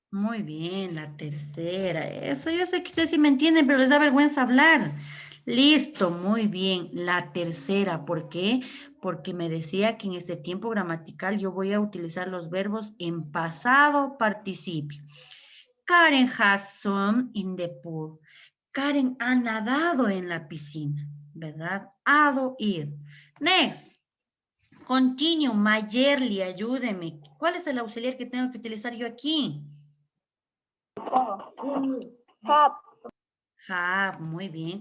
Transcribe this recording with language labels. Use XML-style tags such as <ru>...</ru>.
<es>Muy bien, la tercera. Eso yo sé que ustedes sí me entienden, pero les da vergüenza hablar. Listo, muy bien. La tercera, ¿por qué? Porque me decía que en este tiempo gramatical yo voy a utilizar los verbos en pasado participio.</es> <en>Karen has swum in the pool.</en> <es>Karen ha nadado en la piscina, ¿verdad? Ado, ir.</es> <en>Next.</en> <es>Continue, Mayerly, ayúdeme. ¿Cuál es el auxiliar que tengo que utilizar yo aquí?</es> <en>Have.</en> <es>Have, muy bien.</es>